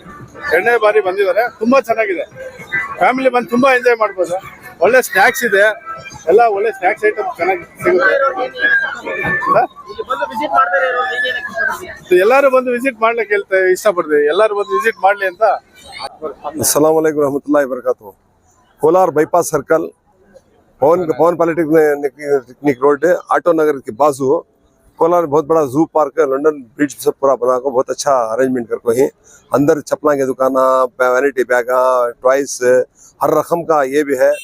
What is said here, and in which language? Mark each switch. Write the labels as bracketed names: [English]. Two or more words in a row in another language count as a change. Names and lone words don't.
[Kannada] 2ನೇ ಬಾರಿ ಬಂದಿದ್ದಾರೆ. ತುಂಬಾ ಚೆನ್ನಾಗಿದೆ, ಫ್ಯಾಮಿಲಿ ಬಂದು ತುಂಬಾ ಎಂಜಾಯ್ ಮಾಡ್ಬೋದು. ಒಳ್ಳೆ ಸ್ನ್ಯಾಕ್ಸ್ ಇದೆ, ಎಲ್ಲ ಒಳ್ಳೆ ಸ್ನ್ಯಾಕ್ಸ್ ಐಟಮ್ ಚೆನ್ನಾಗಿ ಸಿಗುತ್ತೆ. ಎಲ್ಲರೂ ಬಂದು ವಿಸಿಟ್ ಮಾಡ್ಲಿಕ್ಕೆ ಇಷ್ಟಪಡ್ತೀವಿ. ಎಲ್ಲರೂ ಬಂದು ವಿಸಿಟ್ ಮಾಡ್ಲಿ ಅಂತ. [Arabic] السلام عليكم رحمة الله وبركاته. [Hindi] कोलार बाईपास सर्कल, पवन पॉलिटेक्निक रोड, ऑटो नगर के बाजू कोलार बहुत बड़ा जू पार्क है। लंडन ब्रिज सब पूरा बना को बहुत अच्छा अरेंजमेंट करको ही। अंदर चप्पल के दुकाना, वैनिटी बैग, टॉयस, हर रकम का ये भी है।